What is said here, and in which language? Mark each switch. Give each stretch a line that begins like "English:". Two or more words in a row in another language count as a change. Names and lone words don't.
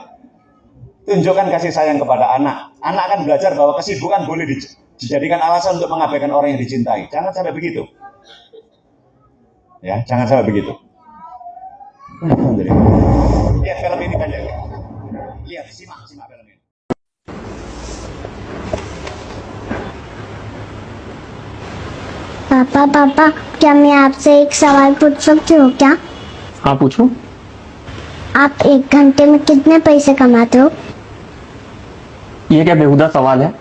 Indonesian: Tunjukkan kasih sayang kepada anak. Anak akan belajar bahwa kesibukan boleh dijadikan alasan untuk mengabaikan orang yang dicintai. Jangan sampai begitu. Ya, jangan sampai begitu. Alhamdulillah. Lihat film ini pendek. Lihat, simak film ini.
Hindi: पापा क्या मैं आपसे एक सवाल पूछ सकती हूँ क्या? हाँ पूछो। आप एक घंटे में कितने पैसे कमाते हो? ये क्या बेहुदा सवाल है?